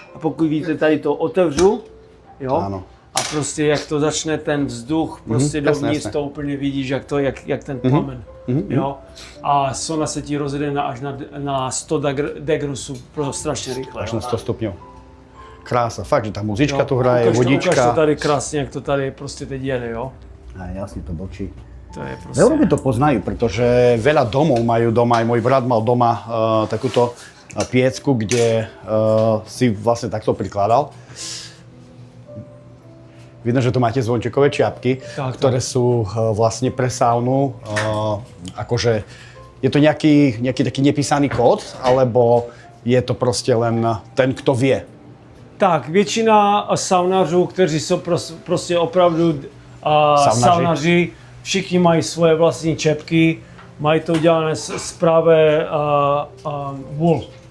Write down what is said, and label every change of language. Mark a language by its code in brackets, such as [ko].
[cs] A pokud vidíte, tady to otevřu, jo? Ano. A prostě jak to začne ten vzduch, prostě dovnitř to úplně vidíš, jak ten plamen. Jo? A sauna se ti rozjede až na 100 degrusů strašně rychle. Až na 100 stupňů. Krása, fakt, že ta muzička tu hraje, vodička. Ukáž to tady krásně, jak to tady prostě teď jede, jo? Jasně to blčí. To je prostě... [sk] Európe to poznajú, pretože veľa domov majú doma, aj môj brat mal doma takúto piecku, kde si vlastne takto prikladal. Vidno, že tu máte zvončekové čiapky, ktoré sú vlastne pre saunu. Akože je to nejaký taký nepísaný kód, alebo je to prostě len ten, kto vie? [cs] Tak, většina saunařů, kteří jsou prostě opravdu saunaři, všichni mají svoje vlastní čepky, mají to udělané z pravé wool.